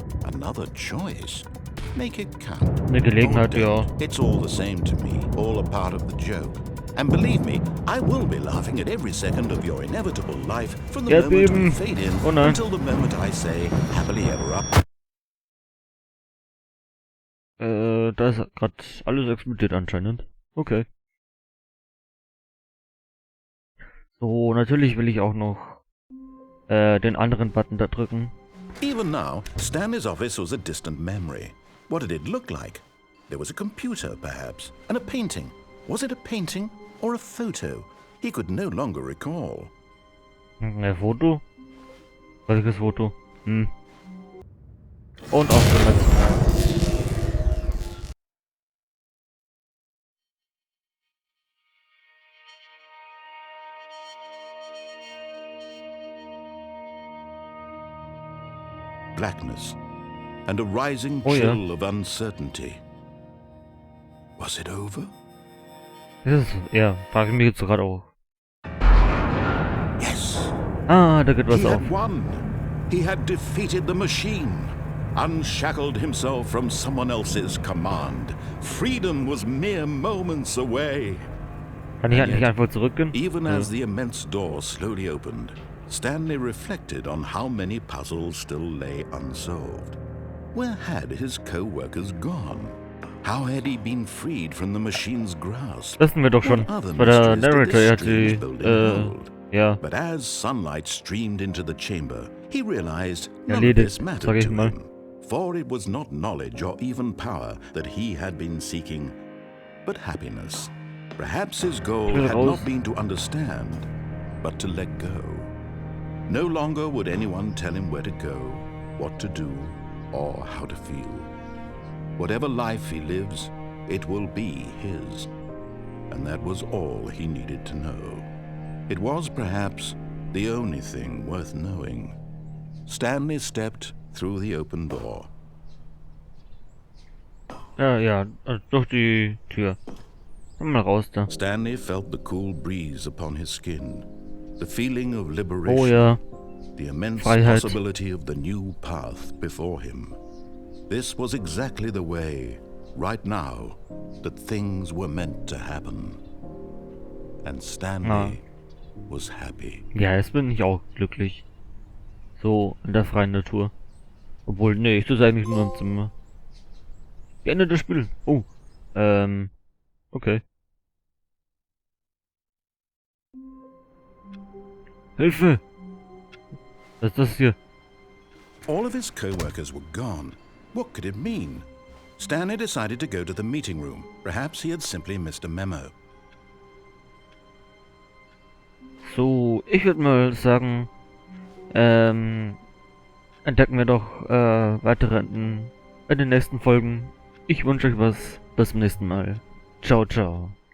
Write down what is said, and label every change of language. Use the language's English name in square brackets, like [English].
[English] Another choice. Make it count. It's all the same to me, all a part of the joke. And believe me, I will be laughing at every second of your inevitable life from the moment we fade in until the moment I say happily ever up. [German] Da ist gerade alles explodiert anscheinend. Okay. So, natürlich will ich auch noch den anderen Button da drücken. [English] Even now, Stanley's office was a distant memory. What did it look like? There was a computer, perhaps, and a painting. Was it a painting or a photo? He could no longer recall. [German] Ein Foto? Welches Foto? Und aufgenommen. [English] Blackness and a rising chill of uncertainty. Was it over? [German] Frage ich mich jetzt gerade auch. [English] Yes. [German] Da geht was auf. [English] He had won. He had defeated the machine, unshackled himself from someone else's command. Freedom was mere moments away. [German] Kann ich halt nicht einfach zurückgehen? [English] Even as the immense door slowly opened, Stanley reflected on how many puzzles still lay unsolved. Where had his co-workers gone? How had he been freed from the machine's grasp? [German] Das wissen wir doch schon. Bei der Narrator hat sie, [English] But as sunlight streamed into the chamber, he realized none of this mattered to him. For it was not knowledge or even power that he had been seeking, but happiness. Perhaps his goal had not been to understand, but to let go. No longer would anyone tell him where to go, what to do, or how to feel. Whatever life he lives, it will be his. And that was all he needed to know. It was perhaps the only thing worth knowing. Stanley stepped through the open door. [German] Durch die Tür. Komm mal raus da. [English] Stanley felt the cool breeze upon his skin, the feeling of liberation, the immense possibility of the new path before him. This was exactly the way, right now, that things were meant to happen. and Stanley was happy. [German] Ja, jetzt bin ich auch glücklich. So, in der freien Natur. Obwohl, nee, ich sitze eigentlich nur im Zimmer. Beende das Spiel. Oh, okay. Hilfe! Was ist das hier? [English] All of his co-workers were gone. What could it mean? Stanley decided to go to the meeting room. Perhaps he had simply missed a memo. [German] So, ich würde mal sagen, entdecken wir doch weitere in den nächsten Folgen. Ich wünsche euch was. Bis zum nächsten Mal. Ciao, ciao.